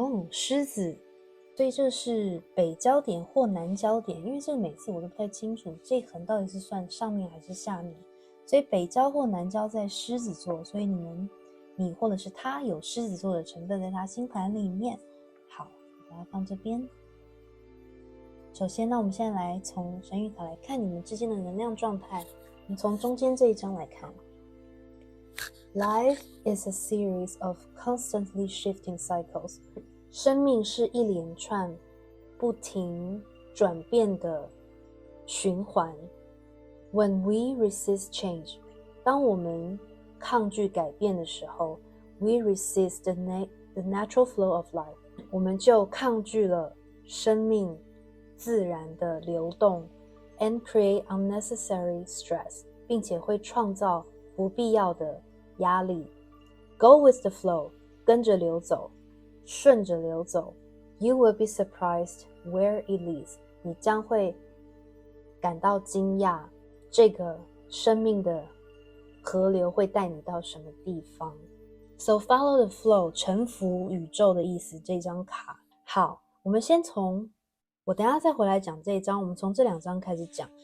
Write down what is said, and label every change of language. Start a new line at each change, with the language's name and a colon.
Chinese: 狮子，所以这是北焦点或南焦点，因为这个每次我都不太清楚这一横到底是算上面还是下面，所以北焦或南焦在狮子座，所以你或者是他有狮子座的成分在他星盘里面。好，把它放这边。首先呢，我们现在来从神谕卡来看你们之间的能量状态。我们从中间这一张来看。
English: Life is a series of constantly shifting cycles.
Chinese: 生命是一连串不停转变的循环。
English: When we resist change,
Chinese: 当我们抗拒改变的时候
English: we resist the natural flow of life.
Chinese: 我们就抗拒了生命自然的流动
English: and create unnecessary stress,
Chinese: 并且会创造不必要的压力。
English: Go with the flow,
Chinese: 跟着流走，顺着流走。
English: You will be surprised where it leads.
Chinese: 你将会感到惊讶，这个生命的河流会带你到什么地方。
English: So follow the flow,
Chinese: 臣服宇宙的意思，这张卡。好，我们先从我等一下再回来讲这一张，我们从这2张开始讲。